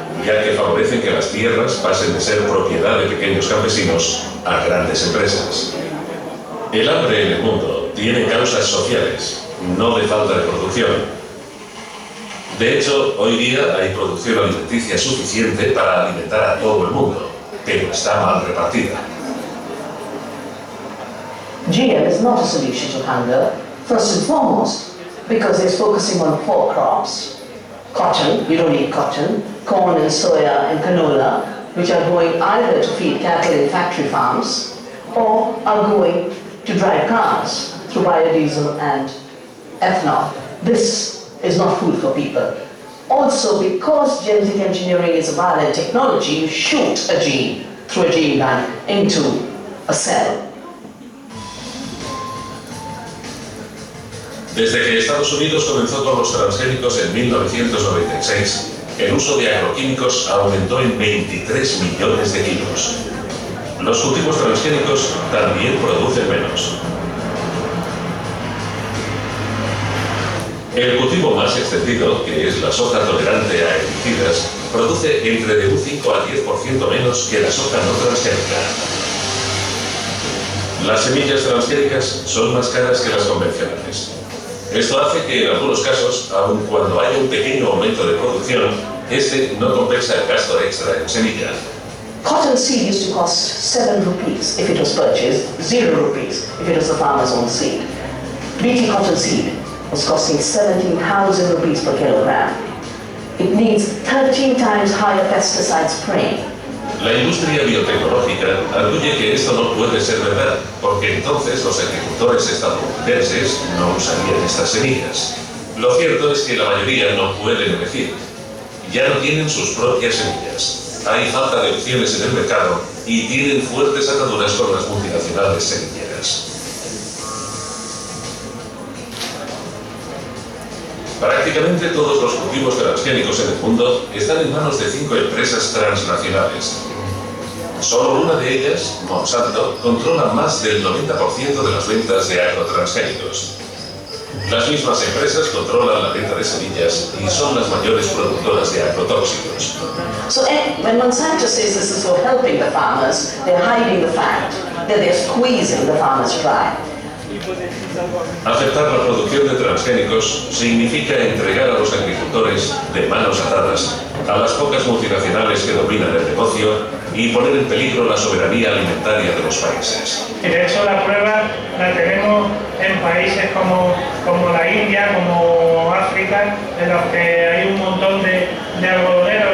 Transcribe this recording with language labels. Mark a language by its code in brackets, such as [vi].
[es] ya que favorecen que las tierras pasen de ser propiedad de pequeños campesinos a grandes empresas. El hambre en el mundo tiene causas sociales, no de falta de producción. De hecho, hoy día hay producción alimenticia suficiente para alimentar a todo el mundo, pero está mal repartida. [en] GM is not a solution to hunger, first and foremost, because it's focusing on 4 crops. Cotton, you don't need cotton, corn and soya and canola, which are going either to feed cattle in factory farms, or are going to drive cars through biodiesel and ethanol. This is not food for people. Also, because genetic engineering is a violent technology, you shoot a gene through a gene bank into a cell. [es] Desde que Estados Unidos comenzó con los transgénicos en 1996, el uso de agroquímicos aumentó en 23 millones de kilos. Los cultivos transgénicos también producen menos. El cultivo más extendido, que es la soja tolerante a herbicidas, produce entre de un 5 al 10% menos que la soja no transgénica. Las semillas transgénicas son más caras que las convencionales. Esto hace que en algunos casos, aun cuando haya un pequeño aumento de producción, este no compensa el gasto extra en semilla. [en] Cotton seed used to cost 7 rupees if it was purchased, 0 rupees if it was the farmer's own seed. BT cotton seed was costing 17,000 rupees per kilogram. It needs 13 times higher pesticide spraying. [es] La industria biotecnológica arguye que esto no puede ser verdad, porque entonces los agricultores estadounidenses no usarían estas semillas. Lo cierto es que la mayoría no pueden elegir. Ya no tienen sus propias semillas. Hay falta de opciones en el mercado y tienen fuertes ataduras con las multinacionales semilleras. Prácticamente todos los cultivos transgénicos en el mundo están en manos de 5 empresas transnacionales. Solo una de ellas, Monsanto, controla más del 90% de las ventas de agrotransgénicos. Las mismas empresas controlan la venta de semillas y son las mayores productoras de agrotóxicos. [en] So when Monsanto says this is for helping the farmers, they're hiding the fact that they're squeezing the farmers dry. [es] Aceptar la producción de transgénicos significa entregar a los agricultores de manos atadas a las pocas multinacionales que dominan el negocio y poner en peligro la soberanía alimentaria de los países. Y de hecho la prueba la tenemos en países como la India, como África, en los que hay un montón de algodoneros.